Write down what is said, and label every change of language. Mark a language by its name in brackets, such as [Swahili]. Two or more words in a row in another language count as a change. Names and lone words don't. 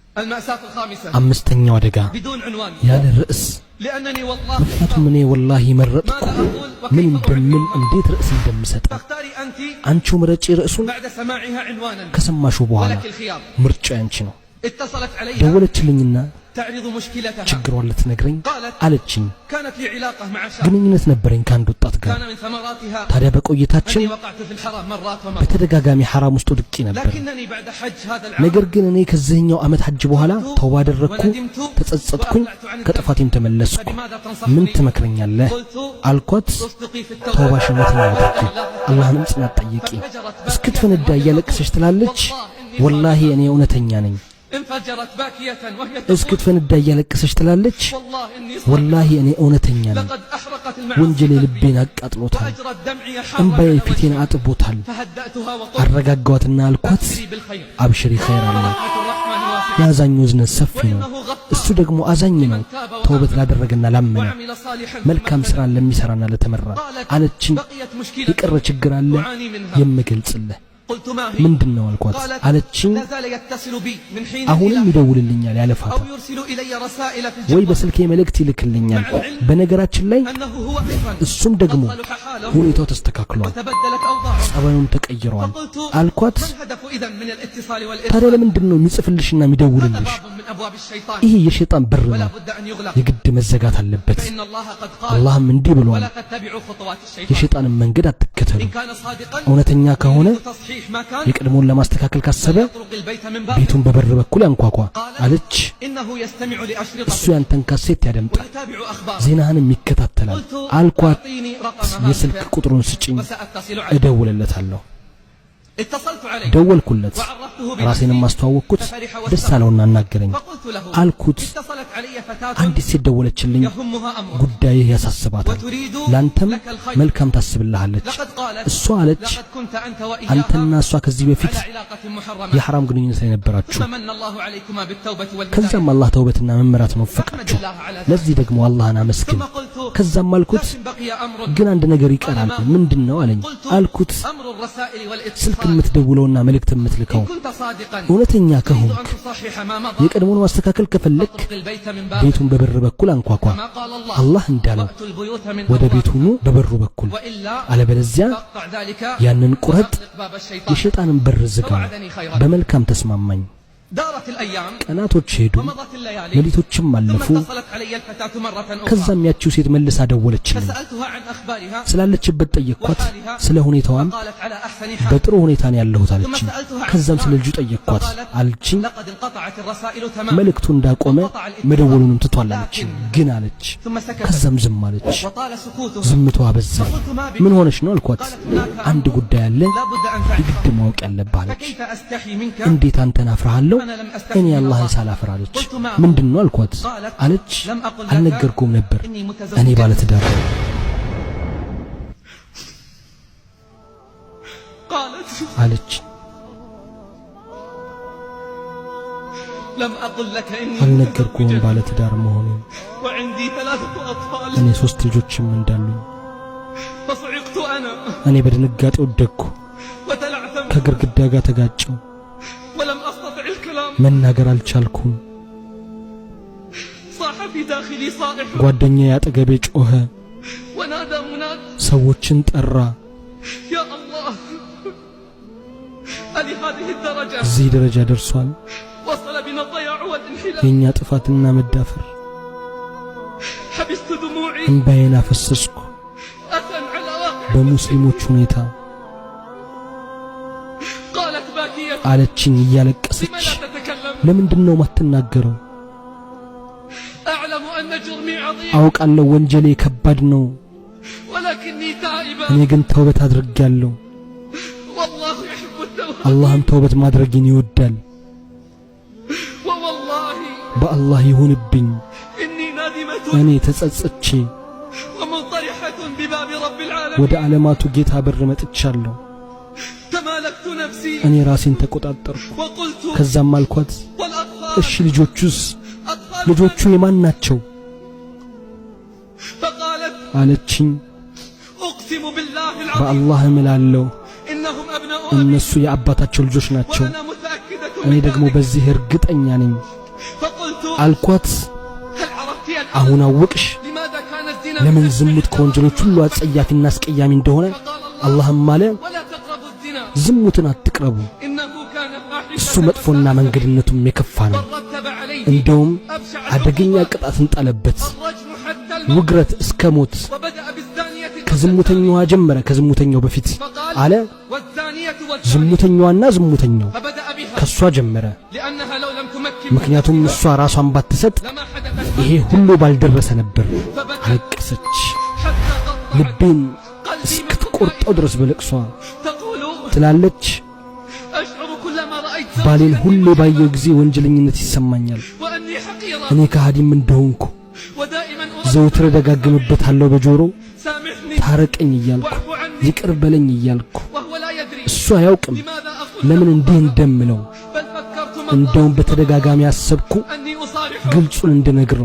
[Arabic] المأساة الخامسة [Amharic] አምስተኛው አደጋ [Arabic] بدون عنوان [Amharic] ያለ ርዕስ [Arabic] لأنني والله [Amharic] ምክንያቱም እኔ ወላሂ መረጥኩ ምን እንደምን እንዴት ርዕስ እንደምሰጥ [Arabic] تختاري أنت [Amharic] አንቺው ምረጪ ርዕሱን [Arabic] بعد سماعها عنوانا [Amharic] ከሰማሹ በኋላ [Arabic] ولك الخيار [Amharic] ምርጫ ያንቺ ነው [Arabic] اتصلت علي [Amharic] ደወለችልኝና [Arabic] تعرض مشكلتها [Amharic] ችግሯን ልትነግረኝ አለችኝ [Arabic] كانت لي علاقة مع شاب [Amharic] ግንኙነት ነበረኝ ከአንድ ወጣት ጋር [Arabic] كان من ثمراتها [Amharic] ታዲያ በቆይታችን [Arabic] أني وقعت في الحرام مرات ومرات [Amharic] በተደጋጋሚ حرام ውስጥ ወድቄ ነበር [Arabic] لكنني بعد حج هذا العام [Amharic] ነገር ግን እኔ ከዚህኛው ዓመት ሐጅ በኋላ ተውባ አደረኩ ተጸጸትኩኝ ከጥፋቴም ተመለስኩ ምን ትመክረኛለህ አልኳት [Arabic] تصدقي في التوبة [Amharic] ተውባሽነት ነው አድርጊ አላህንም ጽናት ጠይቂ እስክትፈነዳ እያለቀሰች ትላለች ወላሂ እኔ እውነተኛ ነኝ [Arabic] انفجرت باكية وهي [Amharic] እስክትፈነዳ እያለቀሰች ትላለች [Arabic] والله إني [Amharic] ወላሂ እኔ እውነተኛ ነኝ [Arabic] لقد أحرقت [Amharic] ወንጀሌ [Arabic] المعاصي [Amharic] ልቤን አቃጥሎታል [Arabic] وأجرت دمعي [Amharic] እንባዬ [Arabic] حرقت [Amharic] ፊቴን አጥቦታል [Arabic] فهدأتها وقلت [Amharic] አረጋጋዋትና አልኳት [Arabic] أبشري بالخير أبشري خير [Amharic] አለ [Arabic] رحمة الرحمن واسعة [Amharic] ያዛኙ ዝነት ሰፊ ነው [Arabic] وإنه غفار [Amharic] እሱ ደግሞ አዛኝ ነው ተውበት ላደረገና ላመነ [Arabic] وعمل صالحا [Amharic] መልካም ስራ ለሚሰራና ለተመራ አለችኝ [Arabic] بقيت مشكلة [Amharic] የቀረ ችግር አለ [Arabic] أعاني منها [Amharic] የምገልጽልህ [Arabic] قلت ما هي [Amharic] ምንድነው አልኳት [Arabic] قالت [Amharic] አለችኝ [Arabic] لا زال يتصل بي من حين [Amharic] አሁንም [Arabic] إلى [Amharic] ይደውልልኛል ያለፋታ [Arabic] أو يرسل إلي رسائل في [Amharic] ወይ [Arabic] الجوال [Amharic] በስልኬ መልእክት ይልክልኛል በነገራችን ላይ [Arabic] أنه هو أيضا [Amharic] እሱም ደግሞ [Arabic] قد صلح حاله [Amharic] ሁኔታው ተስተካክሏል [Arabic] وتبدلت أوضاعه [Amharic] ጸባዩም ተቀይሯል [Arabic] فقلت [Amharic] አልኳት [Arabic] ما الهدف إذا من الاتصال [Amharic] ታዲያ [Arabic] والإرسال [Amharic] ለምንድነው የሚጽፍልሽና [Arabic] هذا [Amharic] የሚደውልልሽ [Arabic] باب من أبواب الشيطان [Amharic] ይሄ የሸይጣን በር [Arabic] ولا [Amharic] ነው [Arabic] بد أن يغلق [Amharic] የግድ መዘጋት አለበት [Arabic] فإن الله قد قال [Amharic] አላህም እንዲህ ብሏል [Arabic] ولا تتبعوا خطوات الشيطان [Amharic] የሸይጣንን መንገድ አትከተሉ [Arabic] إن كان صادقا [Amharic] እውነተኛ ከሆነ [Arabic] يريد تصحيح ما كان [Amharic] የቀድሞውን ለማስተካከል ካሰበ [Arabic] يطرق البيت من بابه [Amharic] ቤቱን በበር በኩል ያንኳኳ አለች [Arabic] إنه يستمع [Amharic] እሱ [Arabic] لأشرطة [Amharic] ያንተን ካሴት ያደምጣል [Arabic] ويتابع أخبار [Amharic] ዜናህንም ይከታተላል [Arabic] قلت [Amharic] አልኳት [Arabic] أعطيني رقم [Amharic] የስልክ [Arabic] هاتفه [Amharic] ቁጥሩን ስጭኝ [Arabic] وسأتصل عليه [Amharic] እደውልለታለሁ [Arabic] اتصلت عليه [Amharic] ደወልኩለት [Arabic] وعرفته [Amharic] ራሴንም [Arabic] بنفسي [Amharic] ማስተዋወቅኩት [Arabic] ففرح [Amharic] ደስ [Arabic] واستغرب [Amharic] አለውና አናገረኝ [Arabic] فقلت له [Amharic] አልኩት [Arabic] اتصلت علي فتاة [Amharic] አንዲት ሴት ደወለችልኝ [Arabic] يهمها أمر [Amharic] ጉዳይህ ያሳስባታል [Arabic] وتريد [Amharic] ላንተም [Arabic] لك الخير [Amharic] መልካም ታስብልሃለች [Arabic] لقد قالت [Amharic] እሷ አለች [Arabic] لقد كنت أنت [Amharic] አንተና [Arabic] وإياها [Amharic] እሷ ከዚህ በፊት [Arabic] على علاقة محرمة [Amharic] የሐራም ግንኙነት ላይ ነበራችሁ [Arabic] ثم من الله عليكما بالتوبة والهداية [Amharic] ከዛም አላህ ተውበትና መመራትን [Arabic] فاحمد [Amharic] ወፈቃችሁ [Arabic] الله على ذلك [Amharic] ለዚህ ደግሞ አላህን አመስግን [Arabic] ثم قلت [Amharic] ከዛም አልኩት [Arabic] لكن بقي أمر [Amharic] ግን አንድ ነገር ይቀራል ምንድነው አለኝ [Arabic] قلت [Amharic] አልኩት [Arabic] أمر الرسائل [Amharic] ስልክ [Arabic] والاتصال [Amharic] የምትደውለውና መልእክት የምትልከው [Arabic] إن كنت صادقا [Amharic] እውነተኛ [Arabic] تريد [Amharic] ከሆንክ [Arabic] أن تصحح ما مضى [Amharic] የቀድሞውን ማስተካከል ከፈለክ [Arabic] فاطرق البيت من بابه [Amharic] ቤቱን በበር በኩል አንኳኳ [Arabic] كما قال الله [Amharic] አላህ እንዳለው [Arabic] وأتوا البيوت من [Amharic] ወደ ቤቱ [Arabic] أبوابها [Amharic] ኑ በበሩ በኩል [Arabic] وإلا [Amharic] አለበለዚያ [Arabic] فاقطع ذلك [Amharic] ያንን ቁረጥ [Arabic] وأغلق باب الشيطان [Amharic] የሸይጣንን በር ዝጋው [Arabic] فوعدني خيرا [Amharic] በመልካም ተስማማኝ [Arabic] دارت الأيام [Amharic] ቀናቶች ሄዱ [Arabic] ومضت الليالي [Amharic] ሌሊቶችም [Arabic] ثم [Amharic] አለፉ [Arabic] اتصلت علي الفتاة مرة أخرى [Amharic] ከዛም ያቺው ሴት መልሳ ደወለችልኝ [Arabic] فسألتها عن أخبارها [Amharic] ስላለችበት ጠየቅኳት ስለ ሁኔታዋም [Arabic] فقالت على أحسن حال [Amharic] በጥሩ ሁኔታ ነው ያለሁት አለችኝ ከዛም ስለ ልጁ ጠየቅኳት አለችኝ [Arabic] لقد انقطعت الرسائل تماما [Amharic] መልእክቱ እንዳቆመ መደወሉንም ትቷል አለችኝ ግን አለች [Arabic] ثم سكتت [Amharic] ከዛም ዝም አለች [Arabic] وطال سكوتها [Amharic] ዝምታዋ በዛ [Arabic] فقلت ما بك [Amharic] ምን ሆነሽ ነው አልኳት አንድ ጉዳይ አለ [Arabic] لا بد أن تعرف [Amharic] የግድ ማወቅ ያለብህ አለች [Arabic] فكيف أستحي منك [Amharic] እንዴት አንተን አፍርሃለሁ [Arabic] أنا لم أستحي [Amharic] እኔ [Arabic] من [Amharic] አላህን [Arabic] الله [Amharic] ሳላፍር አለች [Arabic] قلت ما [Amharic] ምንድነው አልኳት [Arabic] قالت [Amharic] አለች [Arabic] لم أقل لك [Amharic] አልነገርኩም ነበር [Arabic] إني [Amharic] እኔ [Arabic] متزوجة [Amharic] ባለ ትዳር ነኝ [Arabic] قالت [Amharic] አለች [Arabic] لم أقل لك إني [Amharic] አልነገርኩም [Arabic] متزوجة [Amharic] ባለ ትዳር መሆኔን [Arabic] وعندي 3 أطفال [Amharic] እኔ 3 ልጆችም እንዳሉኝ [Arabic] فصعقت أنا [Amharic] እኔ በድንጋጤ ወደቅኩ [Arabic] وتلعثمت [Amharic] ከግድግዳ ጋር ተጋጨው [Arabic] ولم أستطع الكلام [Amharic] መናገር አልቻልኩም [Arabic] صاح في داخلي صائح [Amharic] ጓደኛዬ አጠገቤ ጮኸ [Arabic] ونادى مناد [Amharic] ሰዎችን ጠራ [Arabic] يا الله ألهذه الدرجة [Amharic] እዚህ ደረጃ ደርሷል [Arabic] وصل بنا الضياع والانحلال [Amharic] የኛ ጥፋትና መዳፈር [Arabic] حبست دموعي [Amharic] እንባዬን አፈሰስኩ [Arabic] أسا على واقع [Amharic] በሙስሊሞች ሁኔታ [Arabic] قالت باكية [Amharic] አለችኝ [Arabic] لم [Amharic] እያለቀሰች [Arabic] لا تتكلم [Amharic] ለምንድነው ማትናገረው [Arabic] أعلم أن جرمي عظيم [Amharic] አውቃለሁ ወንጀሌ ከባድ ነው [Arabic] ولكني تائبة [Amharic] እኔ ግን ተውበት አድርጌያለሁ [Arabic] والله يحب التوبة [Amharic] አላህም ተውበት ማድረግን ይወዳል [Arabic] ووالله [Amharic] በአላህ ይሁንብኝ [Arabic] إني نادمة [Amharic] እኔ ተጸጽቼ [Arabic] ومنطرحة بباب رب [Amharic] ወደ [Arabic] العالمين [Amharic] ዓለማቱ ጌታ በር መጥቻለሁ [Arabic] تمالكت نفسي [Amharic] እኔ ራሴን ተቆጣጠርኩ [Arabic] وقلت [Amharic] ከዛም አልኳት [Arabic] والأطفال [Amharic] እሺ ልጆቹስ [Arabic] أطفال [Amharic] ልጆቹ የማን ናቸው [Arabic] فقالت [Amharic] አለችኝ [Arabic] أقسم بالله العظيم [Amharic] በአላህ እምላለሁ [Arabic] إنهم أبناء أبي [Amharic] እነሱ የአባታቸው ልጆች ናቸው [Arabic] وأنا متأكدة [Amharic] እኔ [Arabic] من [Amharic] ደግሞ [Arabic] ذلك [Amharic] በዚህ እርግጠኛ ነኝ [Arabic] فقلت [Amharic] አልኳት [Arabic] هل عرفت الآن [Amharic] አሁን አወቅሽ [Arabic] لماذا كان الزنا [Amharic] ለምን ዝሙት ከወንጀሎች ሁሉ አጸያፊና አስቀያሚ እንደሆነ? አላህም አለ [Arabic] ولا تقربوا الزنا [Amharic] ዝሙትን አትቅረቡ፣ [Arabic] إنه كان [Amharic] እሱ [Arabic] فاحشة [Amharic] መጥፎና መንገድነቱም የከፋ ነው። [Arabic] بل رتب عليه [Amharic] እንደውም [Arabic] أبشع [Amharic] አደገኛ [Arabic] العقوبات [Amharic] ቅጣትን ጣለበት፣ [Arabic] الرجم حتى الموت [Amharic] ውግረት እስከ ሞት። [Arabic] وبدأ بالزانية [Amharic] ከዝሙተኛዋ ጀመረ፣ ከዝሙተኛው በፊት [Arabic] فقال [Amharic] አለ [Arabic] والزانية والزاني [Amharic] ዝሙተኛዋና ዝሙተኛው [Arabic] فبدأ بها [Amharic] ከሷ ጀመረ። [Arabic] لأنها لو لم تمكن [Amharic] ምክንያቱም እሷ ራሷን ባትሰጥ [Arabic] لما حدثت [Amharic] ይሄ ሁሉ ባልደረሰ ነበር። አለቀሰች፣ [Arabic] حتى قطعت [Amharic] ልቤን [Arabic] قلبي [Amharic] እስክትቆርጠው ድረስ በለቅሷ [Arabic] تقول [Amharic] ትላለች። [Arabic] أشعر كلما رأيت [Amharic] ባሌን ሁሌ ባየው ጊዜ ወንጀለኝነት ይሰማኛል፣ [Arabic] وأني حقيرة [Amharic] እኔ ከሃዲም እንደሆንኩ [Arabic] ودائما [Amharic] ዘውትር ደጋግምበታለሁ በጆሮ [Arabic] سامحني [Amharic] ታረቀኝ እያልኩ [Arabic] واعف عني [Amharic] ይቅር በለኝ እያልኩ። [Arabic] وهو لا يدري [Amharic] እሱ አያውቅም [Arabic] لماذا أقول [Amharic] ለምን እንዲህ እንደምለው። [Arabic] بل فكرت [Amharic] እንደውም በተደጋጋሚ አሰብኩ [Arabic] أني أصارحه [Amharic] ግልጹን እንድነግረው።